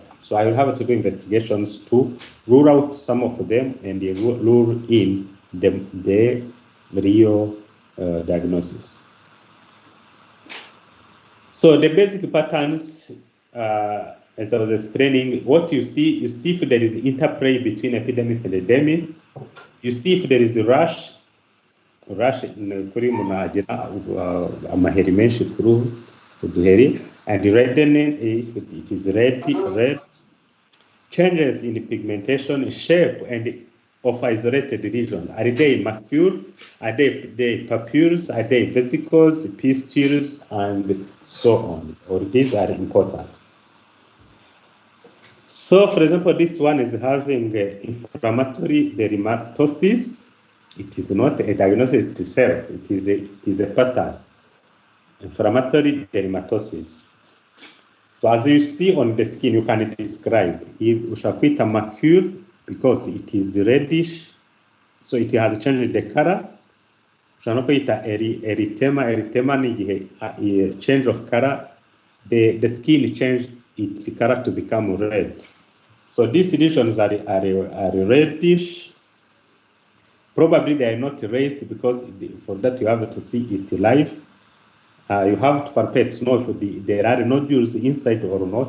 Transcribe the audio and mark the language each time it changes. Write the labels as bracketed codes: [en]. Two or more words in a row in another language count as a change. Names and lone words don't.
[en] So I will have to do investigations to rule out some of them and rule in the real diagnosis. So the basic patterns, as I was explaining, what you see if there is interplay between epidermis and dermis. You see if there is a rash [rw] kuri munagira amaheri menshi kuri uduheri, [en] and reddening it is red. Changes in the pigmentation, shape, and of isolated regions. Are they macule? Are they papules? Are they vesicles, pustules, and so on? Or these are important. So, for example, this one is having inflammatory dermatosis. It is not a diagnosis itself. It is a pattern. Inflammatory dermatosis. So, as you see on the skin, you can describe. You shall put a macule because it is reddish. So it has changed the color. Ushobora kwita erythema ni change of color. The skin changed its color to become red. So these lesions are reddish. Probably they are not raised because for that you have to see it live. You have to palpate to know if there are nodules inside or not.